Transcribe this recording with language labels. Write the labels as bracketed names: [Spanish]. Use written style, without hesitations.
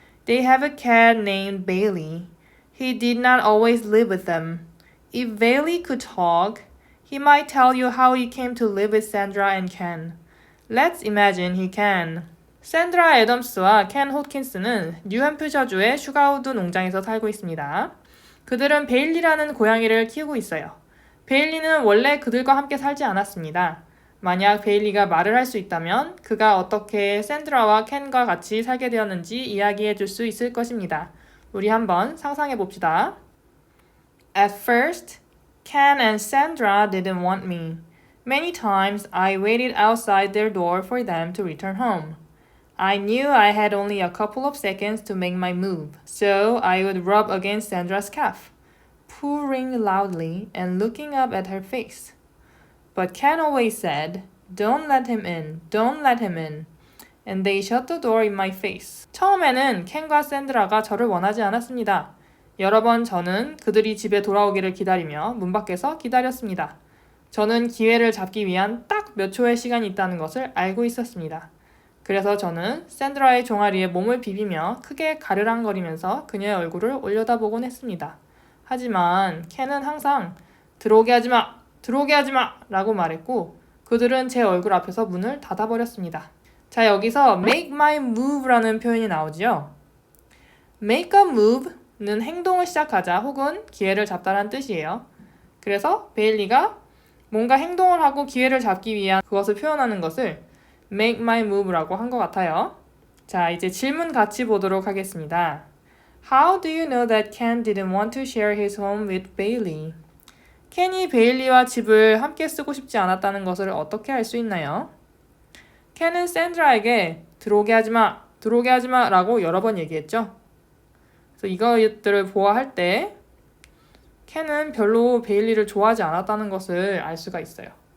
[English] They have a cat named Bailey. He did not always live with them. If Bailey could talk, he might tell you how he came to live with Sandra and Ken. Let's imagine he can. [Korean] 샌드라 애덤스와 켄 호킨스는 뉴햄프셔주의 슈가우드 농장에서 살고 있습니다. 그들은 베일리라는 고양이를 키우고 있어요. 베일리는 원래 그들과 함께 살지 않았습니다. 만약 베일리가 말을 할 수 있다면 그가 어떻게 샌드라와 켄과 같이 살게 되었는지 이야기해 줄 수 있을 것입니다. 우리 한번 상상해 봅시다. [English] At first, Ken and Sandra didn't want me. Many times I waited outside their door for them to return home. I knew I had only a couple of seconds to make my move, so I would rub against Sandra's calf, purring loudly and looking up at her face. But Ken always said, "Don't let him in, don't let him in." And they shut the door in my face. [Korean] 처음에는 켄과 샌드라가 저를 원하지 않았습니다. 여러 번 저는 그들이 집에 돌아오기를 기다리며 문 밖에서 기다렸습니다. 저는 기회를 잡기 위한 딱 몇 초의 시간이 있다는 것을 알고 있었습니다. 그래서 저는 샌드라의 종아리에 몸을 비비며 크게 가르랑거리면서 그녀의 얼굴을 올려다보곤 했습니다. 하지만 켄은 항상 들어오게 하지 마! 들어오게 하지 마! 라고 말했고 그들은 제 얼굴 앞에서 문을 닫아버렸습니다. 자, 여기서 [English] make my move [Korean] 라는 표현이 나오죠. [English] make a move [Korean] 는 행동을 시작하자 혹은 기회를 잡다라는 뜻이에요. 그래서 베일리가 뭔가 행동을 하고 기회를 잡기 위한 그것을 표현하는 것을 [English] make my move [Korean] 라고 한 것 같아요. 자, 이제 질문 같이 보도록 하겠습니다. [English] How do you know that Ken didn't want to share his home with Bailey? [Korean] 켄이 베일리와 집을 함께 쓰고 싶지 않았다는 것을 어떻게 알 수 있나요? 켄은 샌드라에게 들어오게 하지 마, 들어오게 하지 마 라고 여러 번 얘기했죠. 그래서 이것들을 보아할 때 켄은 별로 베일리를 좋아하지 않았다는 것을 알 수가 있어요.